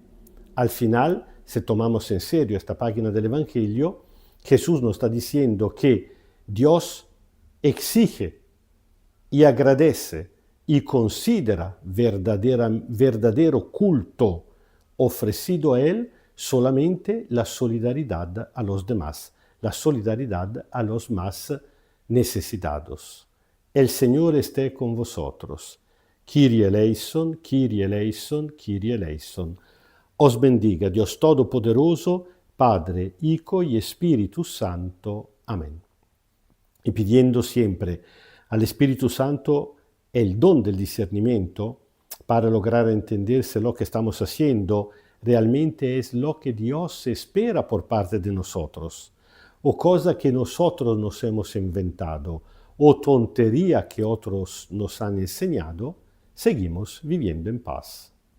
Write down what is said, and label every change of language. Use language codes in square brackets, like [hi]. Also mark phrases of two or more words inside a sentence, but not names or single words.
[es] Al final, si tomamos en serio esta página del Evangelio, Jesús nos está diciendo que Dios exige y agradece y considera verdadero culto ofrecido a Él solamente la solidaridad a los demás, la solidaridad a los más necesitados. El Señor esté con vosotros. [el] Kyrie eleison, Kyrie eleison, Kyrie eleison. [es] Os bendiga Dios Todopoderoso, Padre, Hijo y Espíritu Santo. Amén. Y pidiendo siempre al Espíritu Santo el don del discernimiento para lograr entender si lo que estamos haciendo realmente es lo que Dios espera por parte de nosotros, o cosa que nosotros nos hemos inventado, o tontería que otros nos han enseñado, seguimos viviendo en paz.